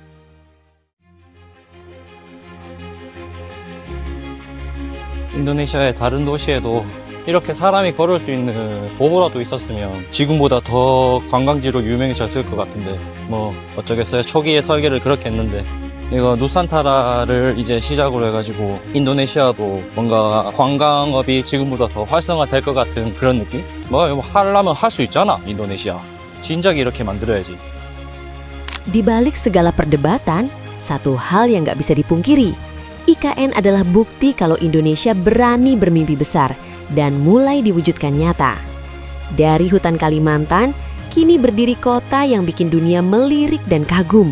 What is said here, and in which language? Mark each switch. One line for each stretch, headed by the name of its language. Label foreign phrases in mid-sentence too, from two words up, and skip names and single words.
Korean: 인도네시아의 다른 도시에도 이렇게 사람이 걸을 수 있는 도보라도 있었으면 지금보다 더 관광지로 유명해졌을 것 같은데 뭐 어쩌겠어요. 초기에 설계를 그렇게 했는데 이거 누산타라를 이제 시작으로 해가지고 인도네시아도 뭔가 관광업이 지금보다 더 활성화될 것 같은 그런 느낌? 뭐 하려면 할 수 있잖아, 인도네시아. 진작에 이렇게 만들어야지.
Indonesian: Di balik segala perdebatan, satu hal yang nggak bisa dipungkiri, IKN adalah bukti kalau Indonesia berani bermimpi besar dan mulai diwujudkan nyata. Dari hutan Kalimantan, kini berdiri kota yang bikin dunia melirik dan kagum.